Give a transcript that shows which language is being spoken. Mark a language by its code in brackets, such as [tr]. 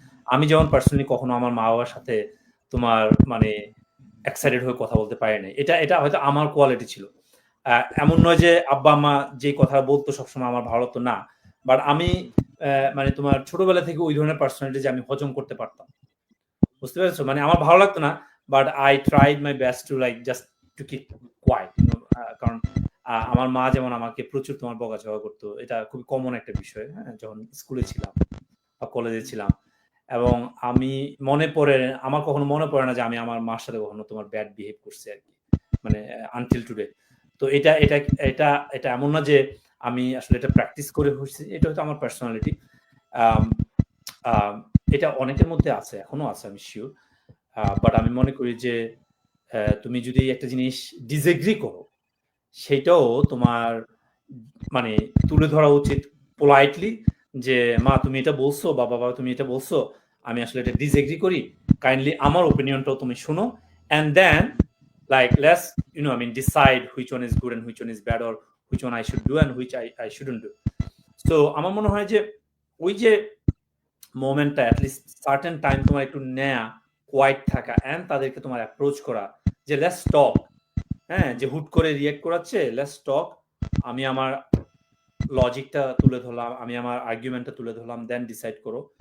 [bn] আমি যেমন পার্সোনালি কখনো আমার মা-বাবার সাথে তোমার মানে এক্সাইটেড হয়ে কথা বলতে পারি নাই। এটা হয়তো আমার কোয়ালিটি ছিল। এমন নয় যে আব্বা-আম্মা যেই কথা বলতো সবসময় আমার ভালো লাগতো না। বাট আমি মানে তোমার ছোটবেলা থেকে ওই ধরনের পার্সোনালিটি যে আমি হজম করতে পারতাম। বুঝতে পেরেছো? মানে আমার ভালো লাগতো না। [en] But I tried my best to like just to keep quiet, you know? [bn] কারণ আমার মা যেমন আমাকে প্রচুর তোমার বকাঝকা করত। এটা খুবই কমন একটা বিষয়, হ্যাঁ? যখন স্কুলে ছিলাম বা কলেজে ছিলাম। এবং আমি আমার কখনো মনে পড়ে না যে আমি আমার মার সাথে কখনো তোমার ব্যাড বিহেভ করছি আরকি। [en] মানে until today। [bn] তো এটা এমন না যে আমি আসলে এটা প্র্যাকটিস করে হইছি। এটা হয়তো আমার পার্সোনালিটি। আম আম এটা অনেকের মধ্যে আছে, এখনো আছে আমি সিউর। বাট আমি মনে করি যে তুমি যদি একটা জিনিস ডিসএগ্রি করো, সেটাও তোমার মানে তুলে ধরা উচিত পোলাইটলি যে, "মা তুমি এটা বলছো বা বাবা তুমি এটা বলছো। আমি আসলে এটা ডিসএগ্রি করি। কাইন্ডলি আমার ওপিনিয়নটাও তুমি শোনো। [en] And then like let's I mean decide which one is good and which one is bad or which one I should do and which I shouldn't do." [bn] So আমার মনে হয় যে ওই যে মোমেন্টটা এট লিস্ট সার্টেন টাইম তোমার একটু নেয়া, quite থাকা অ্যান্ড তাদেরকে তোমার অ্যাপ্রোচ করা যে [en] let's talk, [bn] হ্যাঁ? যে হুট করে রিঅ্যাক্ট করাচ্ছে, [en] Let's talk. [bn] আমি আমার লজিকটা তুলে ধরলাম, আমি আমার আর্গুমেন্টটা তুলে ধরলাম, দেন ডিসাইড করো।